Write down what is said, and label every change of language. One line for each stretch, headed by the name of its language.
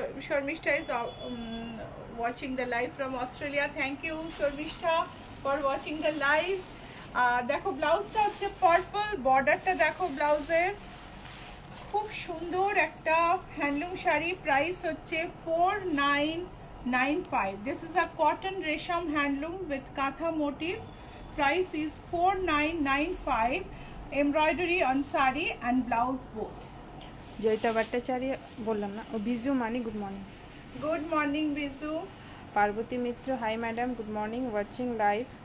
English: Sharmishta is watching the live from Australia. Thank you, Sharmishta, for watching the live.
Bangla: দেখো ব্লাউজটা হচ্ছে purple, বর্ডারটা দেখো ব্লাউজের খুব সুন্দর একটা হ্যান্ডলুম শাড়ি, প্রাইস হচ্ছে 4995.
English: This is a cotton resham handloom with katha motif. Price is 4995. Embroidery on sari and blouse both.
Bangla: Joyita Bhattacharya বললাম না, ও বিজু মানি good morning.
English: Good morning, Bizu. Parbati Mitra hi madam good morning, watching live.